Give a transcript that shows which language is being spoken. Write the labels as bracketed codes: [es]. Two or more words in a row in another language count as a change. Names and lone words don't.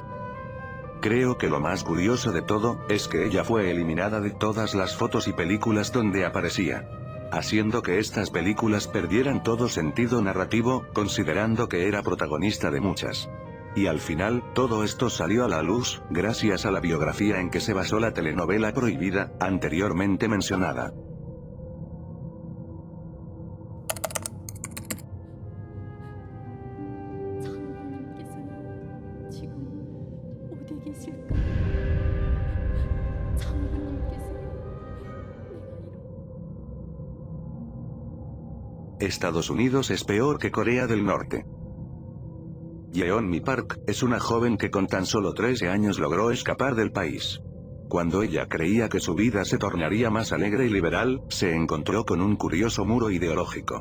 [es] Creo que lo más curioso de todo, es que ella fue eliminada de todas las fotos y películas donde aparecía, haciendo que estas películas perdieran todo sentido narrativo, considerando que era protagonista de muchas. Y al final, todo esto salió a la luz, gracias a la biografía en que se basó la telenovela Prohibida, anteriormente mencionada. [ko] 장군님께서는 지금 어디 계실까? 장군님께서 [es] Estados Unidos es peor que Corea del Norte. Yeon-mi Park, es una joven que con tan solo 13 años logró escapar del país. Cuando ella creía que su vida se tornaría más alegre y liberal, se encontró con un curioso muro ideológico.